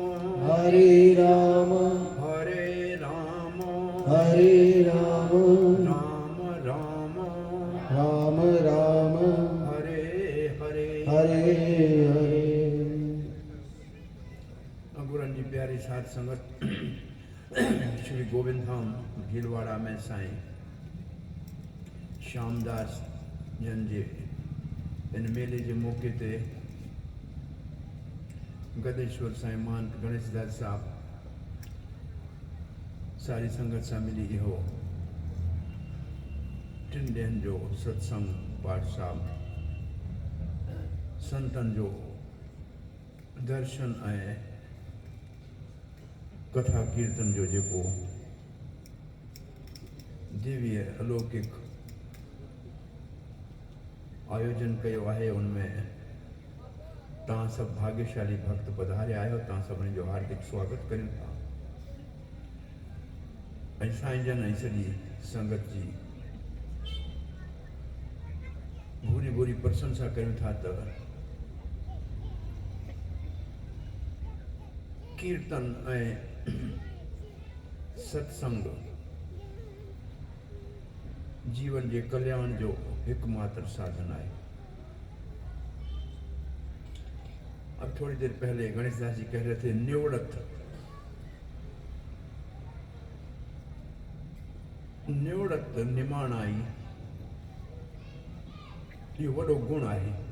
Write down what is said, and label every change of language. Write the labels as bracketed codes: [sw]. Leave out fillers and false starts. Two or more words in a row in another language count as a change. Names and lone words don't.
[sa] हरे राम, हरे राम, हरे राम, राम राम, राम राम, हरे हरे, हरे हरे. [sd] गुरन जी प्यारी साध संगत श्री गोविंद धाम भीलवाड़ा में साईं श्यामदास जन जे इन मेले जे मौके ते गदेश्वर साईं महंत गणेश दास साहब सारी संगत सां मिली इहो 3 ॾींहंनि जो सत्संग पाठ साहब संतन जो दर्शन ऐं कथा कीर्तन जो जेको दिव्य अलौकिक आयोजन कयो आहे उनमें तव्हां सभु भाग्यशाली भक्त पधारिया आहियो। तव्हां सभिनी जो हार्दिक स्वागत करियूं था ऐं साईं जन ऐं सॼी संगत जी भूरी भूरी प्रशंसा करियूं था त कीर्तन ऐं सत्संग जीवन के कल्याण जो एकमात्र साधन है। [hi] अब थोड़ी देर पहले गणेश दास जी कह रहे थे [sd] निवृत्त निवृत्त निमाणाई ये वडो गुण [hi] है।